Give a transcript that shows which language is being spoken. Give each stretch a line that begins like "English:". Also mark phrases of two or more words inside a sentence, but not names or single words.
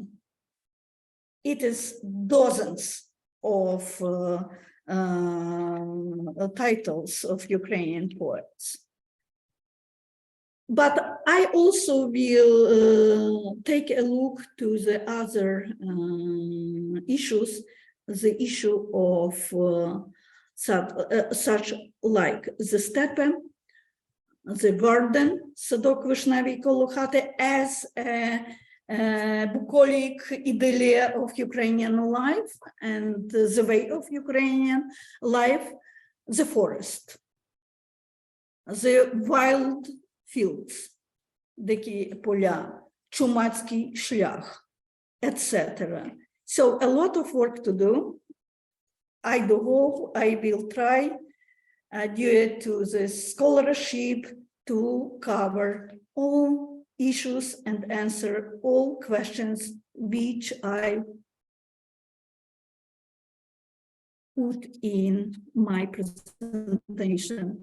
English: It is dozens of titles of Ukrainian poets. But I also will take a look to the other issues, the issue of such like the steppe, the garden,
Ukrainian: садок вишневий коло хати,
English: as a bucolic idyllia of Ukrainian life and the way of Ukrainian life, the forest, the wild fields,
Ukrainian: дикі поля, чумацький шлях,
English: etc. So a lot of work to do. I do hope I will try, due to the scholarship, to cover all issues and answer all questions which I put in my presentation.